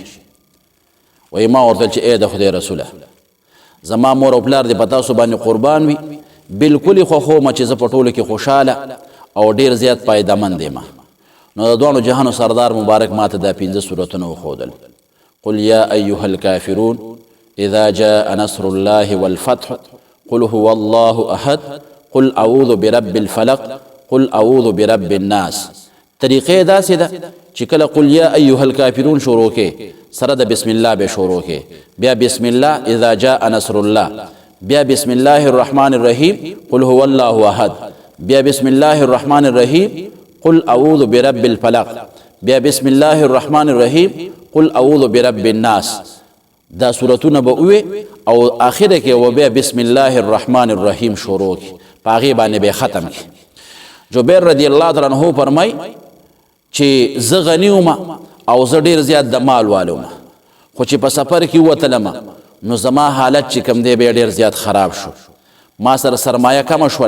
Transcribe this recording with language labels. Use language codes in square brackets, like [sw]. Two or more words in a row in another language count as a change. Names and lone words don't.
[ps] وایي ما ورته ویل چې ای د خدای رسوله زما مور او پلار دې په تاسو باندې قربان وي، بلکل یې خوښومه چې زه په ټولو کې خوشحاله او ډېر زیات پیدامن یم. نو د دوانو جهانو سردار مبارک ماته دا 5 سورتونه وښودل. [ar] قل یا ایها الکافرون اذا جاء نصر الله والفتح قل هو الله احد قل اعوذ برب الفلق قل اعوذ برب الناس. [ps] طریقې داسې ده چې کله [ar] قل یا ایها الکافرون [ps] شروع کې سره د بسم الله به شروع کې، بیا [ar] بسم الله اذا جاء نصر الله، [ps] بیا [ar] بسم الله الرحمن الرحیم قل هو الله احد، [ps] بیا [ar] بسم الله الرحمن الرحیم قل اعوذ برب الفلق، [ps] بیا [ar] بسم الله الرحمن الرحیم قل اعوذ برب الناس. [ps] دا سورتونه به ووي او آخره کې و بیا [ar] بسم الله الرحمن الرحیم [ps] شروع کی، په هغې باندې به ختم کی. جبیر [ar] رضی الله تعالی عنه [ps] فرمای چې زه غنی وم او زه ډېر زیات د مال والی وم، خو چې په سفر کې ووتلم نو زما حالت چې کوم دی بیا ډېر زیات خراب شو، ما سره سرمایه کمه شوله.